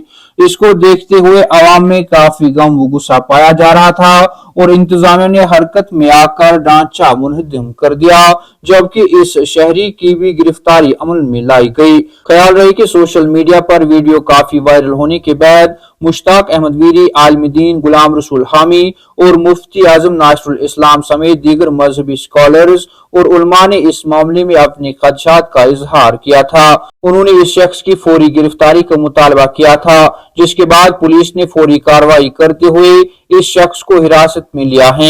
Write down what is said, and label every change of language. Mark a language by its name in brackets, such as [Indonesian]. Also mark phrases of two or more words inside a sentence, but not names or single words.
[Urdu] اس کو دیکھتے ہوئے عوام میں کافی غم و غصہ پایا جا رہا تھا اور انتظامیہ نے حرکت میں آکر ڈھانچہ منہدم کر دیا، جبکہ اس شہری کی بھی گرفتاری عمل میں لائی گئی. خیال رہے کہ [English] social media [Urdu] پر ویڈیو کافی وائرل ہونے کے بعد مشتاق احمد ویری, عالم دین غلام رسول حامی اور مفتی اعظم ناصر الاسلام سمیت دیگر مذہبی اسکالرز اور علما نے اس معاملے میں اپنے خدشات کا اظہار کیا تھا. انہوں نے اس شخص کی فوری گرفتاری کا مطالبہ کیا تھا، جس کے بعد پولیس نے فوری کارروائی کرتے ہوئے اس شخص کو حراست میں لیا ہے.